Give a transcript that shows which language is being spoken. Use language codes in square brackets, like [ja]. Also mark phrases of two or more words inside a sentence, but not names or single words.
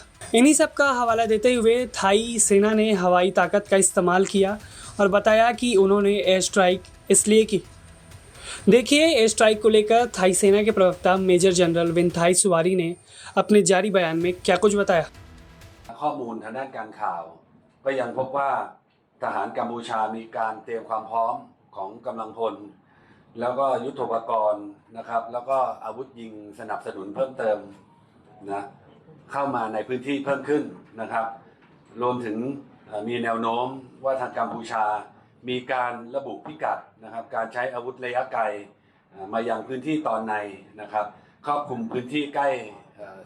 [hi] इन्हीं सब का हवाला देते हुए थाई सेना ने हवाई ताकत का इस्तेमाल किया और बताया कि उन्होंने एयर स्ट्राइक इसलिए की। देखिए एयर स्ट्राइक को लेकर थाई सेना के प्रवक्ता मेजर जनरल विनथाई सुवारी ने अपने जारी बयान में क्या कुछ बताया। [th] ข้อมูลทางด้านการข่าวก็ยังพบว่าทหารกัมพูชามีการเตรียมความพร้อมของกำลังพลแล้วก็ยุทโธปกรณ์นะครับแล้วก็อาวุธยิงสนับสนุนเพิ่มเติมนะเข้ามาในพื้นที่เพิ่มขึ้นนะครับรวมถึงมีแนวโน้มว่าทางกัมพูชามีการระบุพิกัดนะครับการใช้อาวุธระยะไกลมายังพื้นที่ตอนในนะครับครอบคลุมพื้นที่ใกล้ส